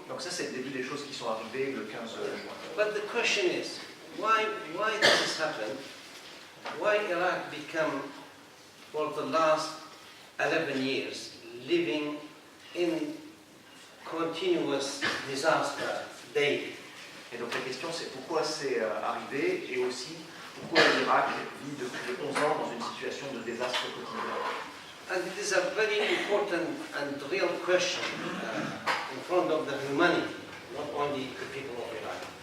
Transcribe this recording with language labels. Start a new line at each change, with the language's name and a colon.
French: Donc ça c'est le début des choses qui sont arrivées le 15 juin.
English: But the question is, why does this happen? Why Iraq become, for the last 11 years, living in continuous disaster daily?
French: Et donc la question c'est pourquoi c'est arrivé, et aussi pourquoi l'Irak vit depuis 11 ans dans une situation de désastre quotidien.
English: And it is a very important and real question in front of the humanity, not only the people of Iraq.